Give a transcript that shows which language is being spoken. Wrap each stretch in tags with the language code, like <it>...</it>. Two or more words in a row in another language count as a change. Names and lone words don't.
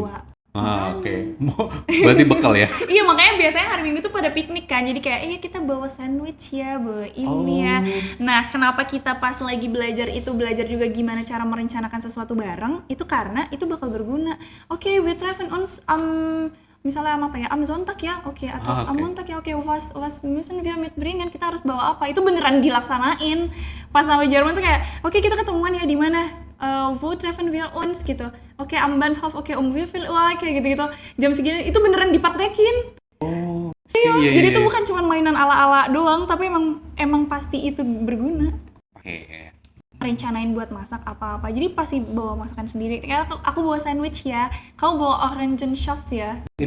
<id>Bawa. Oke. Berarti bekal ya? Iya, makanya biasanya hari Minggu tuh pada piknik kan. Jadi kayak, iya kita bawa sandwich ya, bawa ini ya. Nah, kenapa kita pas lagi belajar juga gimana cara merencanakan sesuatu bareng, itu karena itu bakal berguna. Oke,</id> <de>we treffen uns</de> <id>misalnya apa ya,</id> <de>am Sonntag</de> <id>ya, oke, atau</id> <de>am Montag</de> <id>ya, oke,</id> <de>was müssen wir mitbringen,</de> <id>kita harus bawa apa, itu beneran dilaksanain. Pas sampai Jerman tuh kayak, oke kita ketemuan ya di mana,</id> <de>wo treffen wir uns gitu, oke am Bahnhof, oke wie viel Uhr,</de> <id>kayak gitu-gitu, jam segini, itu beneran dipraktekin. Oh. Serius, Iya, jadi iya. itu bukan cuma mainan ala-ala doang, tapi emang pasti itu berguna. Oke. Rencanain buat masak apa-apa, jadi pasti bawa masakan sendiri. Kayak aku bawa sandwich ya, kamu bawa Orangenschaf ya,</id>